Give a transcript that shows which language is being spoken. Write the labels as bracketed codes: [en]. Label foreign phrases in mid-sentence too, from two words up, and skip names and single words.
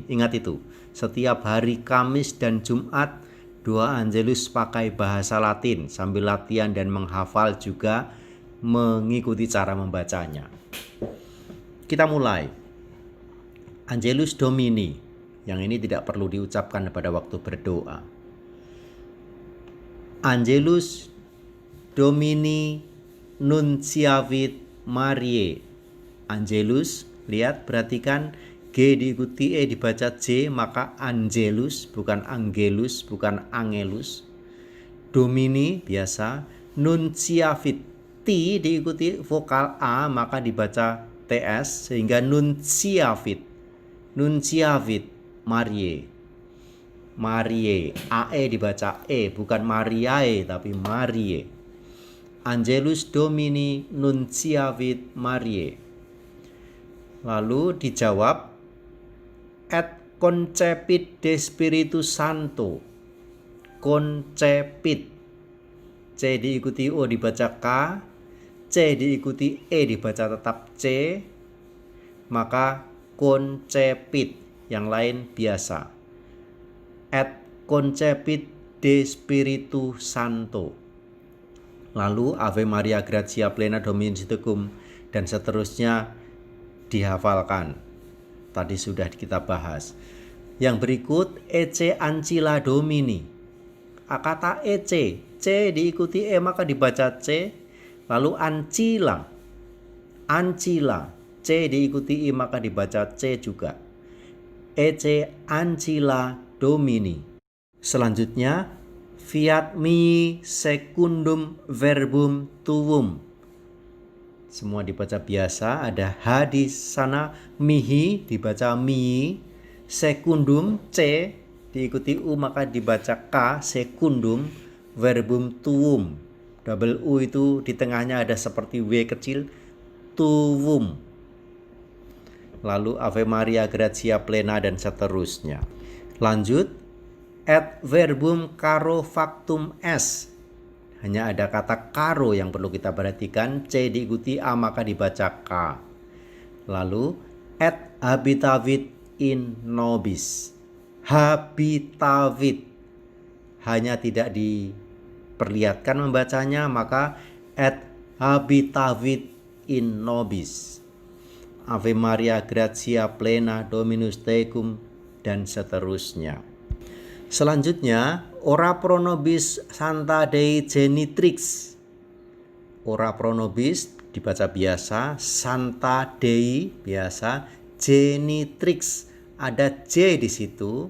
[id] Ingat itu, setiap hari Kamis dan Jumat, doa Angelus pakai bahasa Latin. Sambil latihan dan menghafal juga mengikuti cara membacanya. Kita mulai. [la] Angelus Domini. [id] Yang ini tidak perlu diucapkan pada waktu berdoa. [la] Angelus Domini nunciavit Mariae. Angelus, [id] lihat, perhatikan G diikuti E dibaca J, maka Angelus, bukan Angelus, bukan Angelus. Domini biasa, nunciavit T diikuti vokal A maka dibaca TS sehingga nunciavit. [la] Nunciavit Mariae. Mariae, [id] AE dibaca E, bukan Mariae tapi Mariae. [la] Angelus Domini nunciavit Mariae. [id] Lalu dijawab [la] et concepit de Spiritus Sancto. Concepit. [id] C diikuti O dibaca K, C diikuti E dibaca tetap C, maka concepit, yang lain biasa. [la] Et concepit de Spiritu Sancto. Lalu Ave Maria Gratia Plena Dominus Tecum [id] dan seterusnya dihafalkan. Tadi sudah kita bahas. Yang berikut [la] Ecce Ancilla Domini. [id] Kata Ecce, C diikuti E maka dibaca C. Lalu Ancilla, Ancilla, C diikuti I maka dibaca C juga. [la] Ecce Ancilla Domini. Selanjutnya fiat mihi secundum verbum tuum. [id] Semua dibaca biasa, ada H di sana, mihi dibaca mi, secundum C diikuti U maka dibaca K, [la] secundum verbum tuum. [id] Double U itu di tengahnya ada seperti W kecil, [la] tuum. Lalu Ave Maria Gratia Plena [id] dan seterusnya. Lanjut, [la] et verbum caro factum est. [id] Hanya ada kata caro yang perlu kita perhatikan. C diikuti A maka dibaca K. [la] Lalu et habitavit in nobis. Habitavit. [id] Hanya tidak diperlihatkan membacanya, maka [la] et habitavit in nobis. Ave Maria Gratia Plena Dominus Tecum [id] dan seterusnya. Selanjutnya, [la] ora pro nobis Sancta Dei Genitrix. Ora pro nobis [id] dibaca biasa, [la] Sancta Dei [id] biasa, Genitrix ada J di situ.